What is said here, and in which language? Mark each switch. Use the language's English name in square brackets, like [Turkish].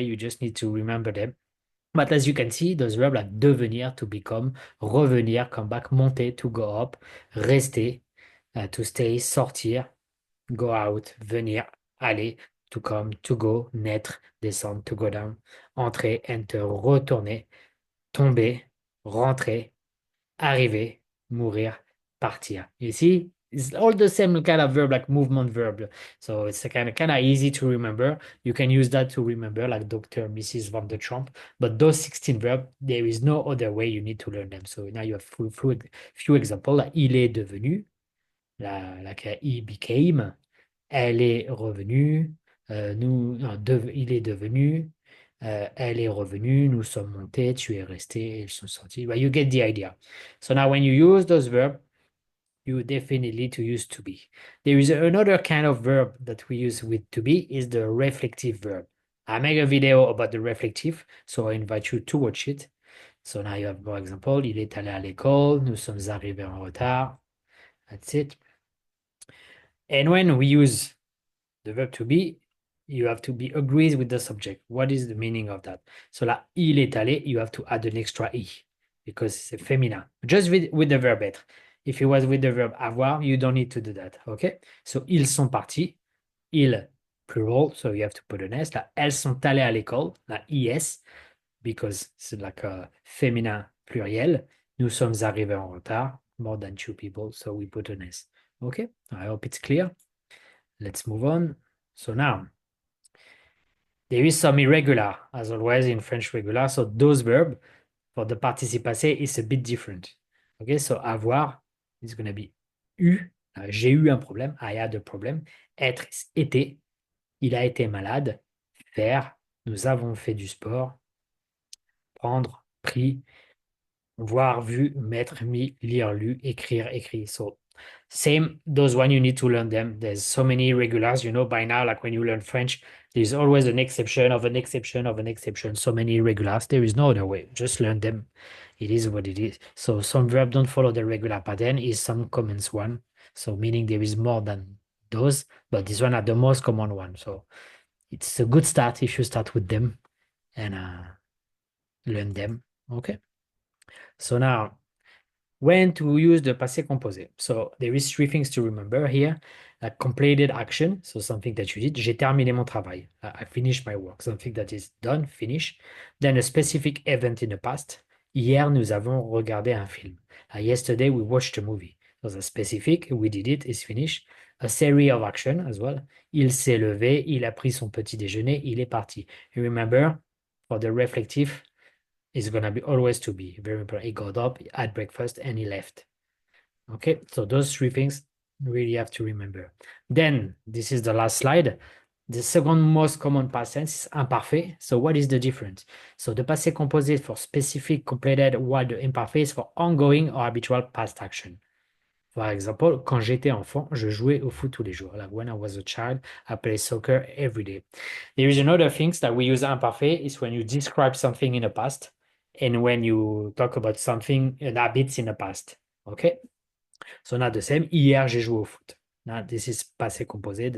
[English] You just need to remember them. But as you can see, those verbs like devenir, to become, revenir, come back, monter, to go up, rester, to stay, sortir, go out, venir, aller, to come, to go, naître, descendre, to go down, entrer, enter, retourner, tomber, rentrer, arriver, mourir, partir. You see, it's all the same kind of verb, like movement verb. So it's a kind of easy to remember. You can use that to remember, like Dr. Mrs. Van der Trump. But those 16 verbs, there is no other way you need to learn them. So now you have few examples. [French] Like, il est devenu, [English] like he became, [French] elle est revenue, il est devenu, elle est revenue, nous sommes montés, tu es resté, ils sont sortis. [English] But you get the idea. So now when you use those verbs, you definitely to use to be. There is another kind of verb that we use with to be is the reflective verb. I make a video about the reflective, so I invite you to watch it. So now you have, for example, [French] il est allé à l'école, nous sommes arrivés en retard. [English] That's it. And when we use the verb to be, you have to be agrees with the subject. What is the meaning of that? So [French] là, il est allé, [English] you have to add an extra i because it's féminin. Just with the verb être. If it was with the verb avoir, you don't need to do that. Okay? So [French] ils sont partis. [English] Ils, plural, so you have to put an s. [French] Là, elles sont allées à l'école. Là, [English] is, because [French] c'est [English] like a [French] féminin pluriel. Nous sommes arrivés en retard. [English] more than two people, so we put an S. Okay, I hope it's clear. Let's move on. So now, there is some irregular, as always in French regular. So those verbs for the participe passé is a bit different. Okay, so avoir is going to be eu. [French] J'ai eu un problème. [English] I had a problem. [French] Être [English] is [French] été. Il a été malade. Faire. Nous avons fait du sport. Prendre. Pris. Voir, vu, mettre, mis, lire, lu, écrire, écrit. [English] So same, those one you need to learn them. There's so many irregulars, by now, like when you learn French, there's always an exception of an exception of an exception. So many irregulars. There is no other way. Just learn them. It is what it is. So some verb don't follow the regular pattern is some commons one. So meaning there is more than those, but this one are the most common one. So it's a good start if you start with them and learn them. Okay. So now when to use the passé composé. So there is three things to remember here. A completed action, so something that you did. [French] J'ai terminé mon travail. [English] I finished my work. Something that is done, finished. Then a specific event in the past. [French] Hier, nous avons regardé un film. [English] Yesterday, we watched a movie. So the specific, we did it, is finished. A series of action as well. [French] Il s'est levé, il a pris son petit déjeuner, il est parti. [English] You remember, for the reflective, is going to be always to be very important. He got up, he had breakfast, and he left. Okay, so those three things really have to remember. Then, this is the last slide. The second most common past tense is imparfait. So what is the difference? So the passé composé for specific completed, while the imparfait is for ongoing or habitual past action. [French] For example, quand j'étais enfant, je jouais au foot tous les jours. [English] Like when I was a child, I played soccer every day. There is another things that we use imparfait is when you describe something in the past and when you talk about something, an habits in the past. Okay? So not the same. [French] Hier, j'ai joué au foot. [English] Now this is passé composé.